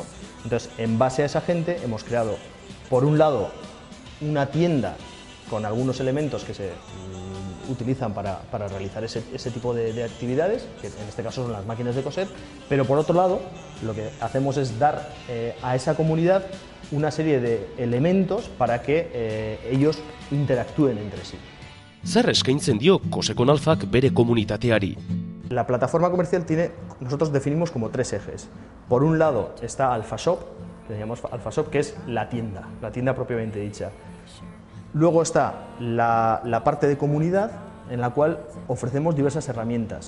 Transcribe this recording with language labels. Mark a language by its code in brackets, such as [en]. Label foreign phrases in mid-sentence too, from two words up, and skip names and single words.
[es] Entonces, en base a esa gente hemos creado, por un lado, una tienda con algunos elementos que se utilizan para realizar ese tipo de actividades, que en este caso son las máquinas de coser, pero por otro lado lo que hacemos es dar a esa comunidad una serie de elementos para que ellos interactúen entre sí. [eu] Zer eskaintzen dio Kosekonalfak bere komunitateari? [es] La plataforma comercial nosotros definimos como tres ejes. Por un lado está AlfaShop, que llamamos AlfaShop, que es la tienda propiamente dicha. Luego está la parte de comunidad, en la cual ofrecemos diversas herramientas.